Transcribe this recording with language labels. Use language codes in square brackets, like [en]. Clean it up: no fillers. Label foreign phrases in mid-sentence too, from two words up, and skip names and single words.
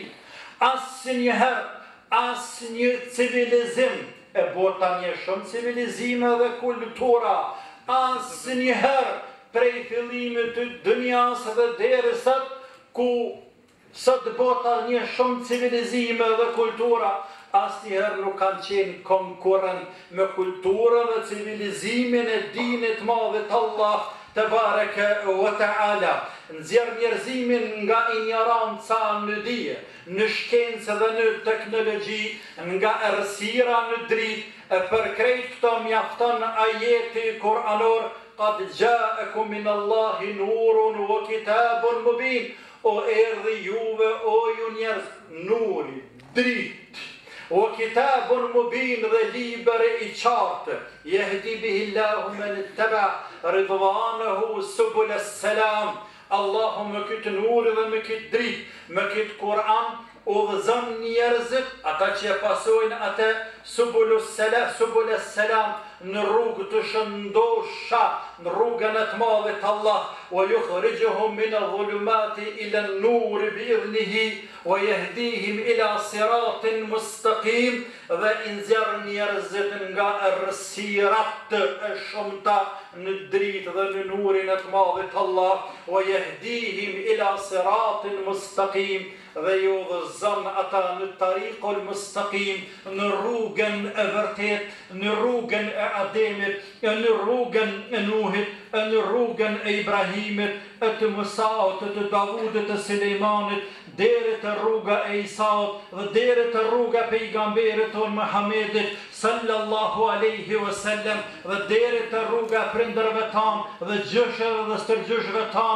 [sq] Asnjëherë, asnjë civilizim, e bota një shumë civilizime dhe kultura, asnjëherë prej fillimit të dunjas dhe deri sot, ku sot bota një shumë civilizime dhe kultura, asnjëherë nuk kanë qenë konkurrent me kulturën dhe civilizimin e dinit madhit Allah, [ar] تبارك وتعالى [sq] nxjerr njerëzimin nga ignoranca në dije, në shkencë dhe në teknologji, nga errësira në dritë, e për krejt këto mjafton ajeti kuranor [ar] قد جاءكم من الله نور وكتاب مبين. [sq] O erdhi juve o ju njerëz nuri, dritë, o [ar] كتاب مبين [sq] dhe liber i qartë, [ar] يهدي به الله من اتبع رضوانه سبل السلام. [sq] Allahu me këtë nuri dhe me këtë dritë, me këtë Kur'an, udhëzon njerëzit, ata që e pasojnë atë [ar] سبل السلام, [sq] në rrugë të shëndosha, në rrugën e të madhit Allah, [ar] ويخرجهم من الظلمات إلى النور بإذنه ويهديهم إلى صراط مستقيم, [sq] dhe i nxjerr njerëzit nga errësirat e shumta në dritë dhe në nurin e të madhit Allah, [ar] ويهديهم إلى صراط مستقيم, [sq] dhe ju udhëzon ata në tariqul mustaqim, në rrugën e vërtet, në rrugën e Ademit, në rrugën e Nuhit, në rrugën e Ibrahimit, e të Musaut, të Davudit, të Sulejmanit, deri te rruga e Isaut dhe deri te rruga e pejgamberit ton Muhammedit [ar] صلى الله عليه وسلم [sq] dhe deri te rruga e prindërve tan dhe gjyshëve dhe stërgjyshëve tan.